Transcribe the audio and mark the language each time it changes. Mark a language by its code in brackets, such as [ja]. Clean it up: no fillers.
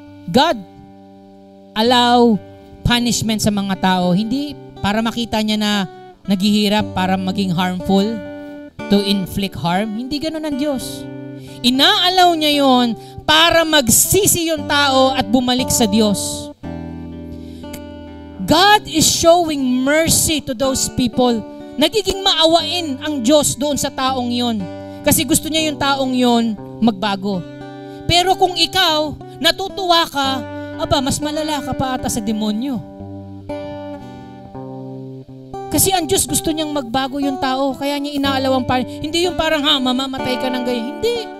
[en] God allow punishment [tl] sa mga tao, hindi para makita niya na naghihirap para maging harmful, [en] to inflict harm. [tl] Hindi ganun ang Diyos. Inaalaw niya yon para magsisi yung tao at bumalik sa Diyos. [en] God is showing mercy to those people. [tl] Nagiging maawain ang Diyos doon sa taong yon. Kasi gusto niya yung taong yon magbago. Pero kung ikaw, natutuwa ka, mas malala ka pa ata sa demonyo. Kasi ang Diyos gusto niyang magbago yung tao, kaya niya inaalaw ang hindi yung parang mamamatay ka ng ganyan. Hindi.